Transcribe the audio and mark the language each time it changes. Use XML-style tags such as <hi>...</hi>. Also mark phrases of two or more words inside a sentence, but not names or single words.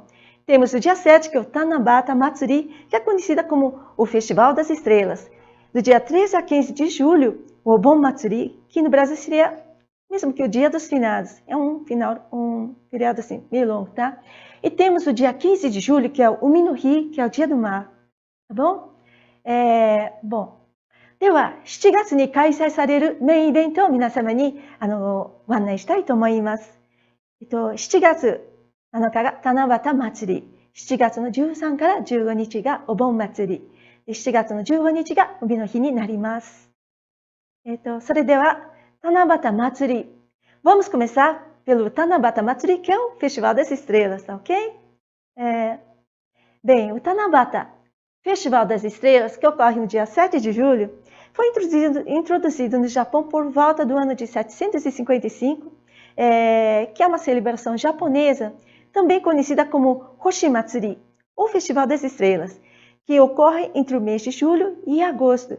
<pt>Temos o dia 7, que é o Tanabata Matsuri, que é conhecida como o Festival das Estrelas. Do dia 13 a 15 de julho, o Obon Matsuri, que no Brasil seria mesmo que o Dia dos Finados. É um feriado assim, meio longo, tá? E temos o dia 15 de julho, que é o Umi no Hi, que é o Dia do Mar. Tá bom?</pt> <ja>では、7月に開催されるメインイベントを皆様にご案内したいと思います。7月7日が七夕祭り、7月の13から15日がお盆祭り、7月の15日が海の日になります。それでは、Tanabata Matsuri.</ja> <pt>Vamos começar pelo Tanabata Matsuri, que é o Festival das Estrelas, tá ok? Bem, o Tanabata, Festival das Estrelas, que ocorre no dia 7 de julho, foi introduzido no Japão por volta do ano de 755, que é uma celebração japonesa, também conhecida como Hoshi Matsuri, ou Festival das Estrelas, que ocorre entre o mês de julho e agosto.</pt>